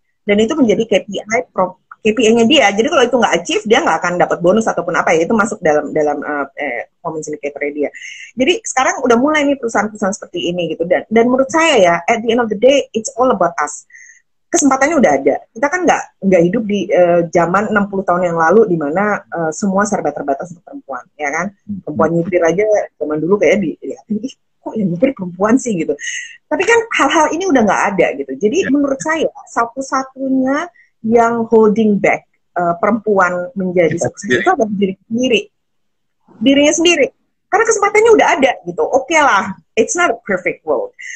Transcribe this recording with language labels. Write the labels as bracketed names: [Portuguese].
[Indonesian] Dan itu menjadi KPI-nya dia. Jadi kalau itu nggak achieve, dia nggak akan dapat bonus ataupun apa ya. Itu masuk dalam performance indicator dia. Jadi sekarang udah mulai nih perusahaan-perusahaan seperti ini gitu. Dan menurut saya ya, [English] at the end of the day, it's all about us. [Indonesian] Kesempatannya udah ada. Kita kan nggak hidup di zaman 60 tahun yang lalu di mana semua serba terbatas untuk perempuan, ya kan? Perempuan nyupir aja zaman dulu kayak kok yang nyupir perempuan sih gitu. Tapi kan hal-hal ini udah nggak ada gitu. Jadi menurut saya satu-satunya yang [English] holding back [Indonesian] perempuan menjadi sukses itu adalah dirinya sendiri. Karena kesempatannya udah ada gitu. Oke lah, [English] it's not a perfect world.